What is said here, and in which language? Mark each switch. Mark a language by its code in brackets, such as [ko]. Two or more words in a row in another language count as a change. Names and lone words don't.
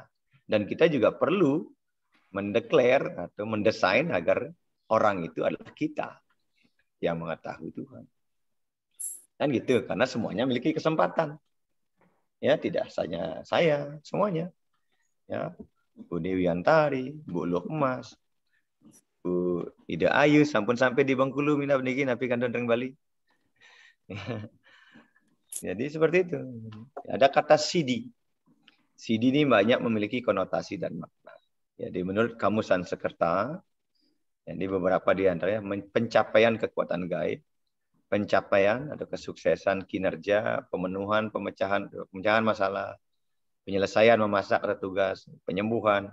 [id] Dan kita juga perlu mendeklar atau mendesain agar orang itu adalah kita yang mengetahui Tuhan. Kan gitu, karena semuanya memiliki kesempatan. Ya, tidak hanya saya, semuanya. Ya, Bu Dewi Antari, Bu Lukmas, Bu Ida Ayu, sampun sampai di Bengkulu, [ban] mina beniki, napi kandang Bali. [id] Jadi seperti itu. Ada kata sidi. Sidi ini banyak memiliki konotasi dan makna. Jadi menurut Kamus Sanskerta, jadi beberapa di antaranya pencapaian kekuatan gaib, pencapaian atau kesuksesan kinerja, pemenuhan, pemecahan masalah, penyelesaian memasak atau tugas, penyembuhan.